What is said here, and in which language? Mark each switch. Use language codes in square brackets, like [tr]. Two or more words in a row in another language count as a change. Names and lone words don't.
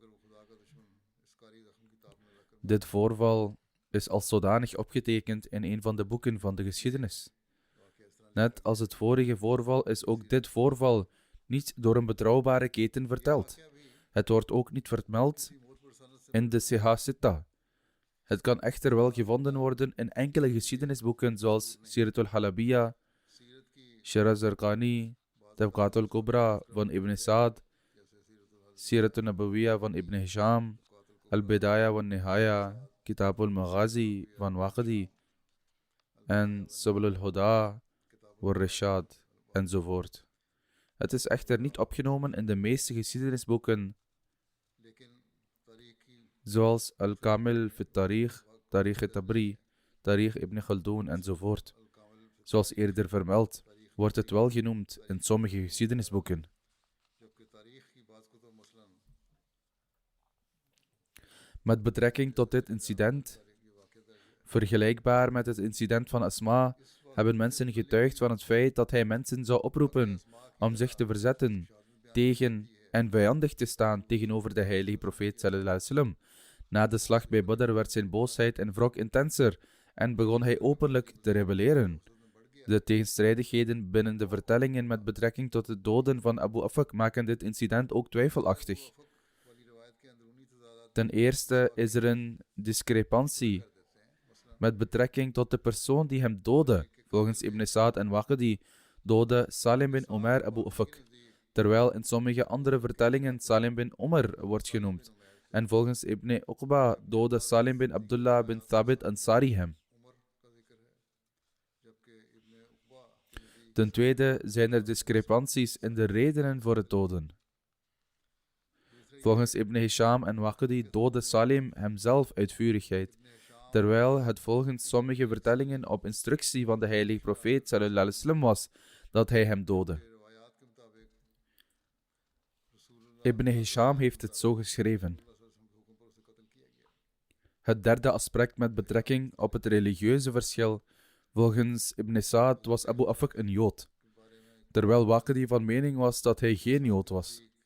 [nl] Dit voorval is als zodanig opgetekend in een van de boeken van de geschiedenis. Net als het vorige voorval is ook dit voorval niet door een betrouwbare keten verteld. Het wordt ook niet vermeld in de Sihah Sitta. Het kan echter wel gevonden worden in enkele geschiedenisboeken zoals Siratul Halabiyya, Shara Zarqani, Tabqatul Kubra van Ibn Sa'd, Siratul Nabawiyya van Ibn Hisham, Al-Bidaya van Nihaya, Kitabul Maghazi van Waqidi en Subul al-Huda wa Rishad enzovoort. Het is echter niet opgenomen in de meeste geschiedenisboeken, zoals Al-Kamil fi Tarikh, Tarikh Tabri, Tarikh Ibn Khaldun enzovoort. Zoals eerder vermeld, wordt het wel genoemd in sommige geschiedenisboeken. Met betrekking tot dit incident, vergelijkbaar met het incident van Asma, hebben mensen getuigd van het feit dat hij mensen zou oproepen om zich te verzetten tegen en vijandig te staan tegenover de heilige profeet [ar] صلى الله عليه وسلم. [nl] Na de slag bij Badr werd zijn boosheid en wrok intenser en begon hij openlijk te rebelleren. De tegenstrijdigheden binnen de vertellingen met betrekking tot het doden van Abu Afak maken dit incident ook twijfelachtig. Ten eerste is er een discrepantie met betrekking tot de persoon die hem doodde. Volgens Ibn Sa'd en Waqidi doodde Salim bin Umar Abu Afak, terwijl in sommige andere vertellingen Salim bin Umar wordt genoemd. En volgens Ibn Uqba doodde Salim bin Abdullah bin Thabit Ansari hem. Ten tweede zijn er discrepanties in de redenen voor het doden. Volgens Ibn Hisham en Waqidi doodde Salim hemzelf uit vurigheid, terwijl het volgens sommige vertellingen op instructie van de heilige profeet [ar] صلى الله عليه وسلم [nl] was dat hij hem doodde. Ibn Hisham heeft het zo geschreven. Het derde aspect met betrekking op het religieuze verschil. Volgens Ibn Sa'd was Abu Afak een Jood, terwijl Waqidi van mening was dat hij geen Jood was.